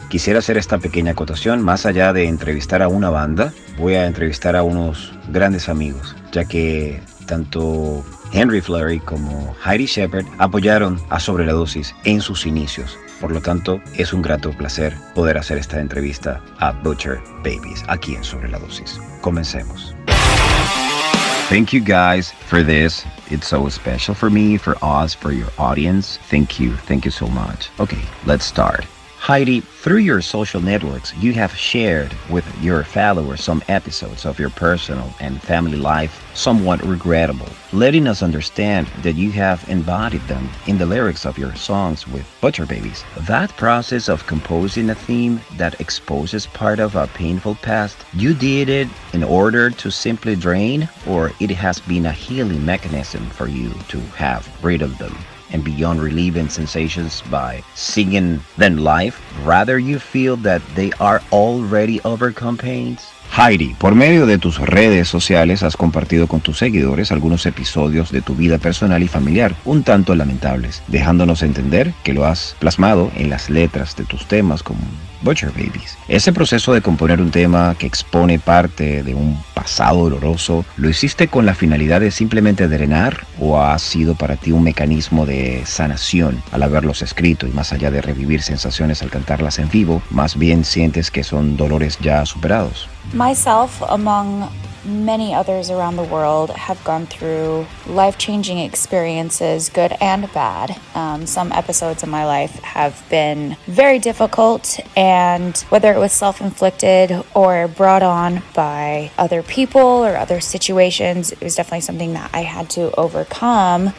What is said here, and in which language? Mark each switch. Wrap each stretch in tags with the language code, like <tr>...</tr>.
<es>Quisiera hacer esta pequeña acotación: más allá de entrevistar a una banda, voy a entrevistar a unos grandes amigos, ya que tanto Henry Fleury como Heidi Shepherd apoyaron a Sobre la Dosis en sus inicios. Por lo tanto, es un grato placer poder hacer esta entrevista a Butcher Babies aquí en Sobre la Dosis. Comencemos.</es> <en>Thank you guys for this. It's so special for me, for us, for your audience. Thank you so much. Okay, let's start. Heidi, through your social networks, you have shared with your followers some episodes of your personal and family life, somewhat regrettable, letting us understand that you have embodied them in the lyrics of your songs with Butcher Babies. That process of composing a theme that exposes part of a painful past, you did it in order to simply drain, or it has been a healing mechanism for you to have rid of them? And beyond relieving sensations by singing than life, rather you feel that they are already overcome pains?</en> <es>Heidi, por medio de tus redes sociales has compartido con tus seguidores algunos episodios de tu vida personal y familiar un tanto lamentables, dejándonos entender que lo has plasmado en las letras de tus temas como Butcher Babies. Ese proceso de componer un tema que expone parte de un pasado doloroso, ¿lo hiciste con la finalidad de simplemente drenar, o ha sido para ti un mecanismo de sanación al haberlos escrito? Y más allá de revivir sensaciones al cantarlas en vivo, ¿más bien sientes que son dolores ya superados?</es> <en>Myself, among many others around the world, have gone through life-changing experiences, good and bad. Some episodes in my life have been very difficult, and whether it was self-inflicted or brought on by other people or other situations, it was definitely something that I had to overcome.</en>